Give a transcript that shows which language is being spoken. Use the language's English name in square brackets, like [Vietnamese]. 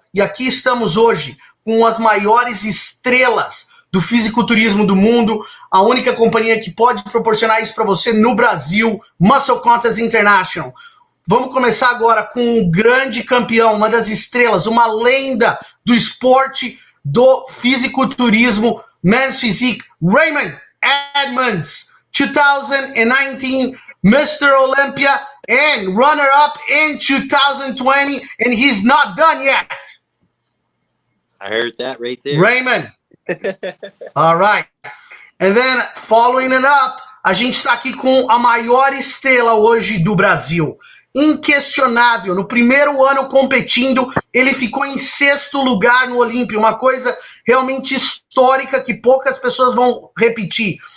[Portuguese] E aqui estamos hoje com as maiores estrelas do fisiculturismo do mundo, a única companhia que pode proporcionar isso para você no Brasil, Muscle Contest International. Vamos começar agora com um grande campeão, uma das estrelas, uma lenda do esporte do fisiculturismo, Men's Physique, Rayomt Edmonds, 2019 Mr. [English] Olympia and runner-up in 2020, and he's not done yet. I heard that right there. Rayomt. All right. And then, following it up, [Portuguese] a gente está aqui com a maior estrela hoje do Brasil. Inquestionável, no primeiro ano competindo, ele ficou em 6º lugar no Olímpia, uma coisa realmente histórica que poucas pessoas vão repetir.